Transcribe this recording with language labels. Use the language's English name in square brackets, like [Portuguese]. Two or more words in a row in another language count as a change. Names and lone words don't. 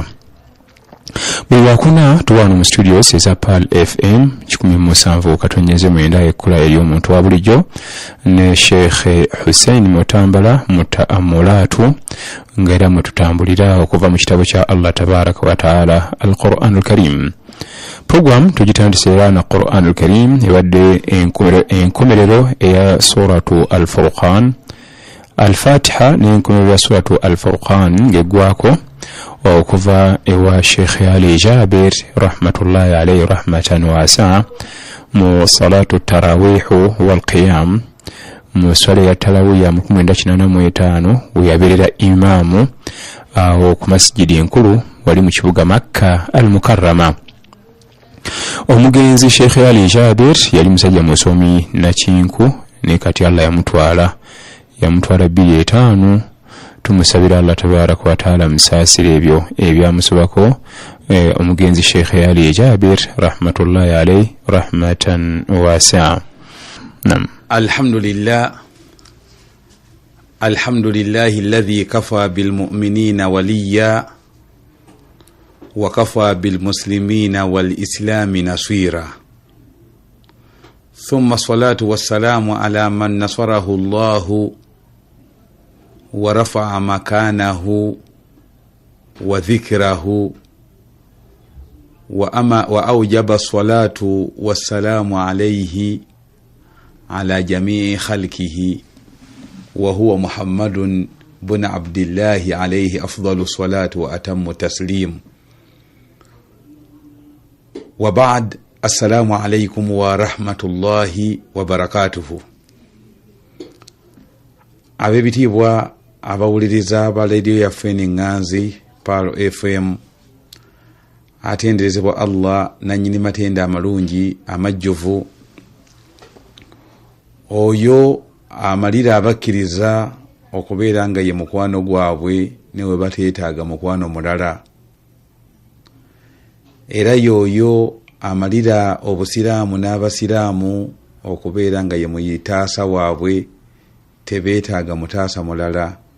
[Ganda] Buli lwakuna tuwano mu studios za Pale FM 107 katonyeze mwenda ekula eri omuntu wa bulijjo ne Sheikh Hussein Mutambala mutaamulatu ngera mututambulira okuva mu kitabo kya [Arabic] الله تبارك وتعالى القرآن الكريم. [Ganda] Program tujitandisira na [Arabic] القرآن الكريم [Ganda] ewadde enkomerero eya [Arabic] سورة الفرقان الفاتحة [Ganda] n'enkomerero ya [Arabic] سورة الفرقان [Ganda] ngegwako okuva ewa Sheikh Ali Jabir [Arabic] رحمة الله عليه رحمة واسعة [Ganda] mu [Arabic] صلاة التراويح والقيام [Ganda] mu swala ya tarawih ya 1985 uyaberera imamu awo ku masjidi enkulu wali mu kibuga Makka al-Mukarrama. Omugenzi Sheikh Ali Jabir yali musajja musomi na kinku ne kati Allah yamutwala 25. Tumusabira [Arabic] الله تبارك وتعالى [Ganda] musasire ebyo ebyamusobako omugenzi Sheikh Ali Jabir [Arabic] رحمة الله عليه رحمة واسعة. Nam. الحمد لله الذي كفى بالمؤمنين وليا وكفى بالمسلمين والإسلام نصيرا. ثم الصلاة والسلام على من نصره الله ورفع مكانه وذكره وأوجب الصلاة والسلام عليه على جميع خلقه وهو محمد بن عبد الله عليه أفضل الصلاة وأتم التسليم. وبعد، السلام عليكم ورحمة الله وبركاته. [Ganda] abebitibwa abawuliriza ba radio ya Feni Nganzi Palo FM, atenderezebwa Allah nanyini matenda amalungi amajjovu, oyo amalira abakkiriza okubeera nga ye mukwano gwabwe newe bateetaaga mukwano mulala, era yoyo amalira obusiraamu n'abasiraamu okubeera nga ye muyitaasa waabwe tebeetaaga mutaasa mulala.